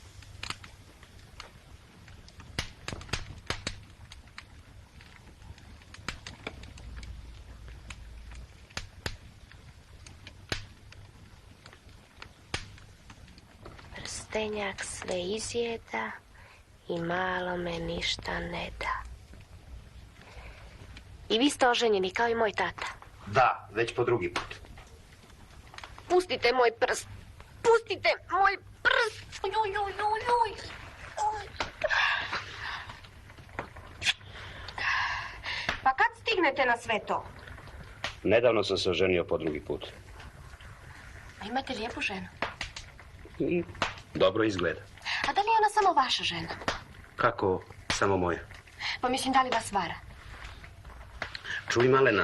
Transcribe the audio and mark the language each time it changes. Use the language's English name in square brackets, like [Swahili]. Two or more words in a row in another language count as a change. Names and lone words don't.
[Croatian] Prstenjak sve izjeda i malo me ništa ne da. I vi ste oženjeni kao i moj tata. Da, već po drugi put. Pustite moj prst. Pustite moj prst. Uj, uj, uj, uj, uj. Pa kad stignete na sve to? Nedavno sam se oženio po drugi put. A imate lijepu ženu. Dobro izgleda. A da li je ona samo vaša žena? Kako samo moja? Pa mislim, da li vas vara? Čuj, Malena.